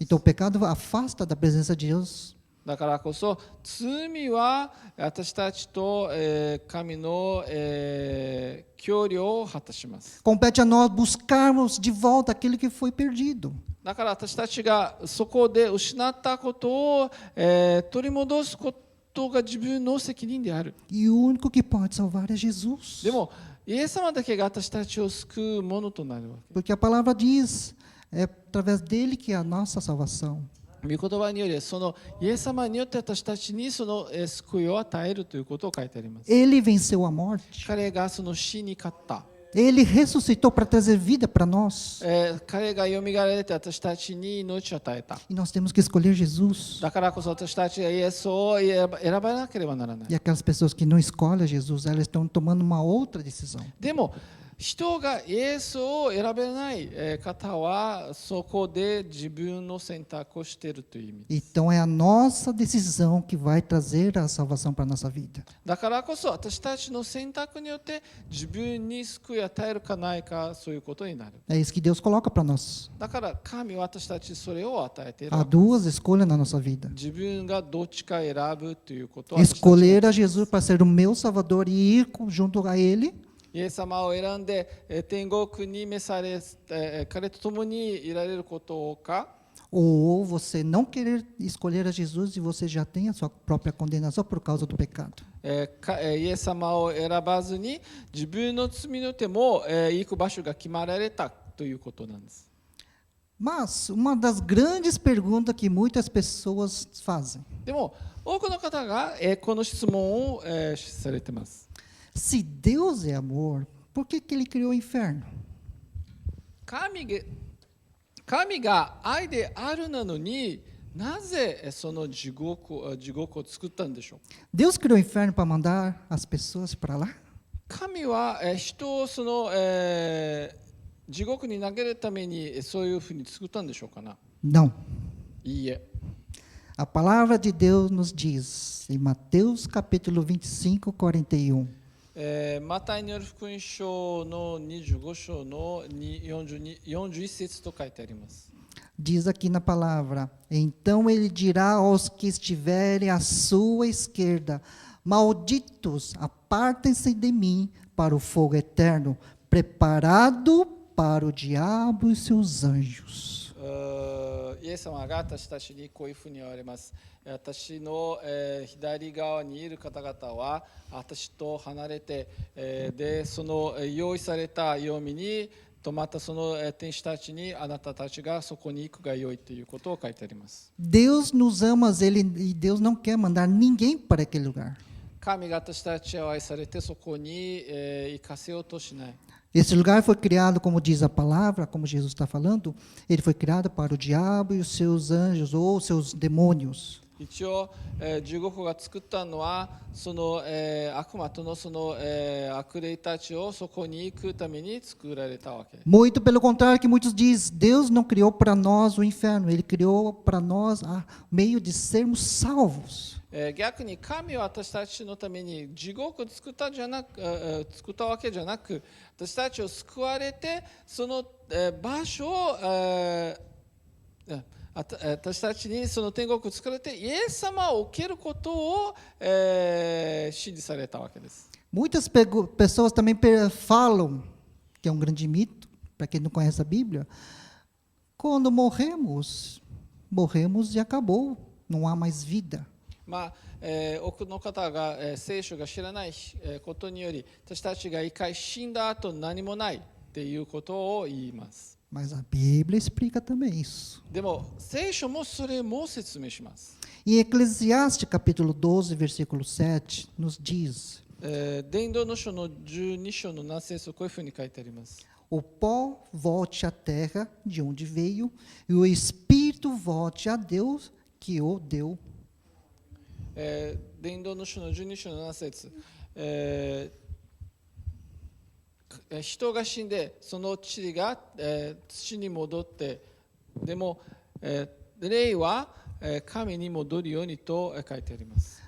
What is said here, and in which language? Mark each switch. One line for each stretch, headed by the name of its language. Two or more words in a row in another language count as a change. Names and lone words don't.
Portuguese: Então o pecado afasta da presença de Deus.
Japanese: だからこそ罪は私たちと、神の、協力を果たします。
Portuguese: Compete a nós buscarmos de volta aquilo que foi perdido.
Japanese: だから私たちがそこで失ったことを、取り戻すことが自分の責任である。
Portuguese: E o único que pode salvar é Jesus.
Japanese: でもイエス様だけが私たちを救うものとなるわけ。
Portuguese: Porque a palavra diz, é através dele que é a nossa salvação.
Japanese: 御言葉によりそのイエス様によって私たちにその救いを与えるということを書いてあります。
Portuguese: Ele venceu a morte.
Japanese: 彼がその死に勝った。
Portuguese: Ele ressuscitou para trazer vida para nós.
Japanese: 彼がよみがえられて私たちに命を与えた。
Portuguese: E nós temos que escolher Jesus.
Japanese: だからこそ私たちがイエスを選ばなければならない。
Portuguese: E aquelas pessoas que não escolhem Jesus, elas estão tomando uma outra decisão.
Japanese: でも人がイエスを選べない方はそこで自分の選択をしているという意味です。
Portuguese: Então é a nossa decisão que vai trazer a salvação para a nossa vida.
Japanese: だからこそ私たちの選択によって自分に救いを与えるかないかそういうことになる。
Portuguese: É isso que Deus coloca para nós.
Japanese: だから神は私たちそれを与えている
Portuguese: Há duas escolhas na nossa vida.
Japanese: 自分がどっちか選ぶということを私たち
Portuguese: Escolher a Jesus para ser o meu Salvador e ir junto a Ele.
Japanese: イエス様を選んで天国に召され彼と共にいられることか
Portuguese: Ou você não querer escolher a Jesus e você já tem a sua própria condenação por causa do pecado.
Japanese: イエス様を選ばずに自分の罪によっても行く場所が決まられたということなんです。
Portuguese: Mas uma das grandes perguntas que muitas pessoas fazem:
Japanese: でも多くの方がこの質問をされています。
Portuguese: se Deus é amor, por que Ele criou o inferno?
Japanese: 神が愛であるなのになぜその地獄を作ったんでしょう。
Portuguese: Deus criou o inferno para mandar as pessoas para lá?
Japanese: 神は人をその、地獄に投げるためにそういうふうに作ったんでしょうかな。
Portuguese: Não.
Japanese: いいえ。
Portuguese: A palavra de Deus nos diz, em Mateus capítulo 25, 41.
Japanese: マタイによる福音書の25章の41節と書いてあります。
Portuguese: Diz aqui na palavra: então ele dirá aos que estiverem à sua esquerda: malditos, apartem-se de mim para o fogo eterno, preparado para o diabo e seus anjos.
Japanese: イエス様が私たちにこういうふうに言われます。私の左側にいる方々は私と離れて、でその用意された黄泉にとまたその天使たちにあなたたちがそこに行くがよいということを書いてあります。
Portuguese: Deus nos ama, e Deus não quer mandar ninguém para aquele lugar.
Japanese: 神が私たちを愛されてそこに行かせようとしない。
Portuguese: Esse lugar foi criado, como diz a palavra, como Jesus está falando, ele foi criado para o diabo e os seus anjos ou seus demônios.
Japanese: 一応、地獄が作ったのはその、悪魔とのその、悪霊たちをそこに行くために作られたわけ。
Portuguese: Muito pelo contrário que muitos dizem, Deus não criou para nós o inferno, Ele criou para nós o meio de sermos salvos.
Japanese: 逆に神は私たちのために地獄を作ったわけじゃなく私たちを救われてその場所を私たちにその天国を作られてイエス様を受けることを、指示されたわけです。
Portuguese: Muitas pessoas também falam, que é um grande mito, para quem não conhece a Bíblia, quando morremos, morremos e acabou, não há mais vida.
Japanese: 多くの方が、聖書が知らない、ことにより私たちが一回死んだ後何もないっていうことを言います。
Portuguese: Mas a Bíblia explica também isso.
Japanese: でも聖書もそれも説明します。
Portuguese: Em Eclesiastes capítulo 12, versículo 7, nos diz:
Japanese: 伝道の書の12章の7節、こういうふうに書いてあります。
Portuguese: O pó volte à terra de onde veio, e o espírito volte a Deus que o deu.
Japanese: 伝道の書の12章の7節、人が死んでその地が、土に戻って、でも、霊は、神に戻るようにと書いてあります。